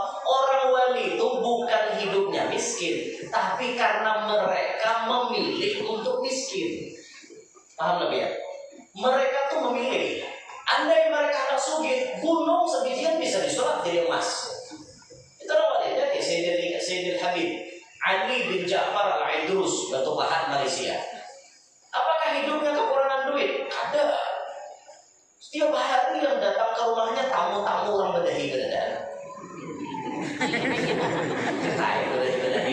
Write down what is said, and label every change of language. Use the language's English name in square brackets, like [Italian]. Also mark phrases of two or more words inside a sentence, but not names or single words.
[Indonesian] Orang wali itu bukan hidupnya miskin, tapi karena mereka memilih untuk miskin. Paham lebih ya? Mereka tuh memilih. [Banjar] Andai mereka anak sugih, gunung sebijian bisa disulap jadi emas. [Indonesian] Itu orang wali. Jadi Sayyidil Habib Ali bin Ja'far Al-Aidrus, Batu Pahat, Malaysia. Apakah hidupnya kekurangan duit? Ada. Setiap hari yang datang ke rumahnya tamu-tamu orang Bedahi beredar. Nah, Bedahi.